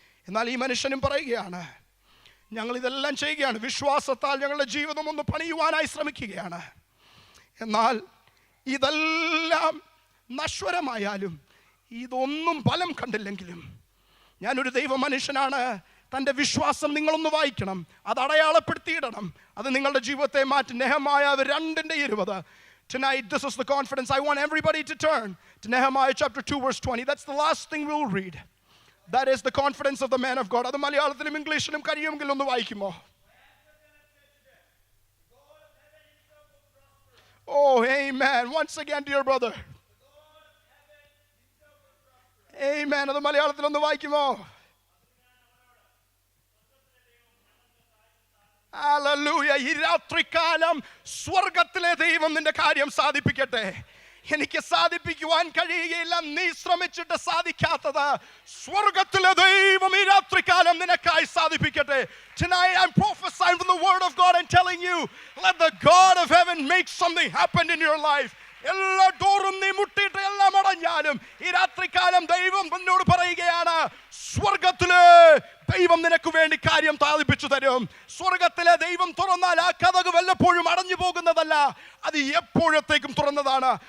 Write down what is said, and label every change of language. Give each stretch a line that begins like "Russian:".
Malayalam: എന്നാൽ ഈ മനുഷ്യനും പറയുകയാണ്, ഞങ്ങൾ ഇതെല്ലാം ചെയ്യുകയാണ്, വിശ്വാസത്താൽ ഞങ്ങളുടെ ജീവിതം ഒന്ന് പണിയുവാനായി ശ്രമിക്കുകയാണ്. എന്നാൽ ഇതെല്ലാം നശ്വരമായാലും, ഇതൊന്നും ഫലം കണ്ടില്ലെങ്കിലും, ഞാനൊരു ദൈവ മനുഷ്യനാണ്. തൻ്റെ വിശ്വാസം നിങ്ങളൊന്ന് വായിക്കണം, അത് അടയാളപ്പെടുത്തിയിടണം, അത് നിങ്ങളുടെ ജീവിതത്തെ മാറ്റി. Nehemiah 2:20.
English: Tonight, this is the confidence. I want everybody to turn to Nehemiah chapter 2 verse 20. That's the last thing we'll read. That is the confidence of the man of God.
Malayalam: അത് മലയാളത്തിലും ഇംഗ്ലീഷിലും കഴിയുമെങ്കിൽ ഒന്ന് വായിക്കുമോ?
English: Oh, amen. Once again, dear brother.
Malayalam: Amen. അത് മലയാളത്തിൽ ഒന്ന് വായിക്കുമോ?
English: Hallelujah.
Malayalam: ഈ രാത്രികാലം സ്വർഗത്തിലെ ദൈവം നിന്റെ കാര്യം സാധിപ്പിക്കട്ടെ. എനിക്ക് സാധിപ്പിക്കുവാൻ കഴിയുകയില്ല, നീ ശ്രമിച്ചിട്ട് സാധിക്കാത്തത് സ്വർഗത്തിലെ ദൈവം ഈ രാത്രികാലം നിനക്കായി സാധിപ്പിക്കട്ടെ.
English: Tonight I'm prophesying from the word of God and telling you, let the God of heaven make something happen in your life.
Malayalam: എല്ലാ ഡോറും നീ മുട്ടിയിട്ട് എല്ലാം അടഞ്ഞാലും ഈ രാത്രികാലം ദൈവം എന്നോട് പറയുകയാണ്, സ്വർഗത്തിലെ ദൈവം നിനക്ക് വേണ്ടി കാര്യം സാധിപ്പിച്ചു തരും. സ്വർഗത്തിലെ ദൈവം തുറന്നാൽ ആ കതക് വല്ലപ്പോഴും അടഞ്ഞു പോകുന്നതല്ല, അത് എപ്പോഴത്തേക്കും തുറന്നതാണ്.